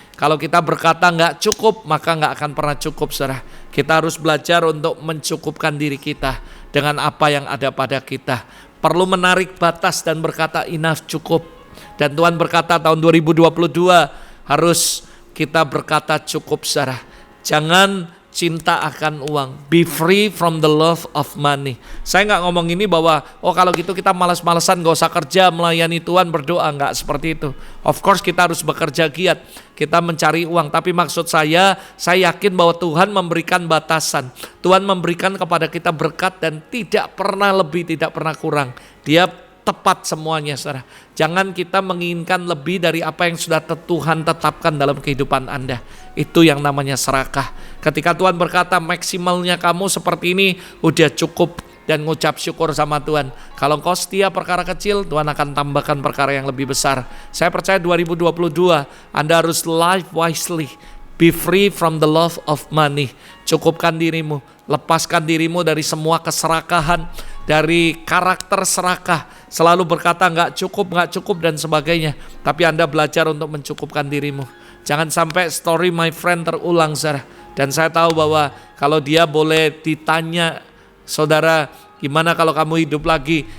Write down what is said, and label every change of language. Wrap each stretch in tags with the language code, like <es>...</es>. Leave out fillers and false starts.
<id>Kalau kita berkata nggak cukup, maka nggak akan pernah cukup, saudara. Kita harus belajar untuk mencukupkan diri kita dengan apa yang ada pada kita. Perlu menarik batas dan berkata</id> <en>enough,</en> <id>cukup. Dan Tuhan berkata tahun 2022 harus kita berkata cukup, saudara. Jangan cinta akan uang.</id> <en>Be free from the love of money.</en> <id>Saya nggak ngomong ini bahwa kalau gitu kita malas-malesan, gak usah kerja, melayani Tuhan, berdoa. Nggak seperti itu.</id> <en>Of course</en> <id>kita harus bekerja giat, kita mencari uang. Tapi maksud saya yakin bahwa Tuhan memberikan batasan. Tuhan memberikan kepada kita berkat dan tidak pernah lebih, tidak pernah kurang. Dia tepat semuanya, saudara. Jangan kita menginginkan lebih dari apa yang sudah Tuhan tetapkan dalam kehidupan Anda. Itu yang namanya serakah. Ketika Tuhan berkata maksimalnya kamu seperti ini, udah cukup, dan ngucap syukur sama Tuhan. Kalau engkau setia perkara kecil, Tuhan akan tambahkan perkara yang lebih besar. Saya percaya 2022 Anda harus</id> <en>live wisely. Be free from the love of money.</en> <id>Cukupkan dirimu, lepaskan dirimu dari semua keserakahan, dari karakter serakah, selalu berkata nggak cukup dan sebagainya. Tapi Anda belajar untuk mencukupkan dirimu. Jangan sampai</id> <en>story my friend</en> <id>terulang, saudara. Dan saya tahu bahwa kalau dia boleh ditanya, saudara, gimana kalau kamu hidup lagi?</id>